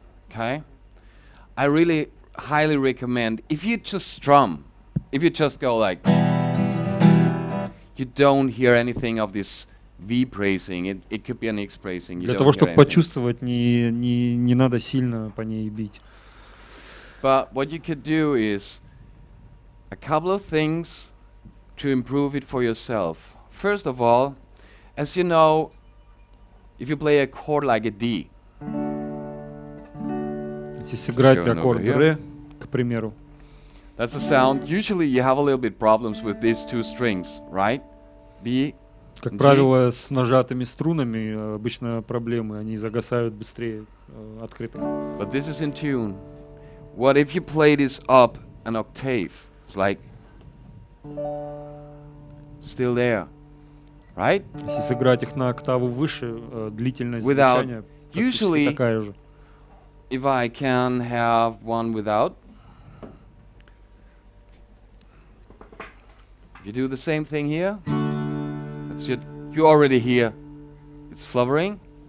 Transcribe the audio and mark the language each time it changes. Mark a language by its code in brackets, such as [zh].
[en] Okay, I really highly recommend if you just strum, if you just go like, you don't hear anything of this V bracing. It could be an X bracing. [ru] Для того, чтобы почувствовать, не надо сильно по ней бить. [en] But what you could do is a couple of things to improve it for yourself. First of all, as you know, if you play a chord like a D. [ru] Если сыграть аккорд ре, к примеру. [en] That's a sound. Usually you have a little bit problems with these two strings, right? B. [ru] Как правило, с нажатыми струнами обычно проблемы, они загасают быстрее открытых. [en] But this is in tune. What if you play this up an octave? It's like still there, right? [ru] Если сыграть их на октаву выше, длительность звучания практически такая же. [en] If I can have one without, you do the same thing here. That's it. You already hear it's fluttering.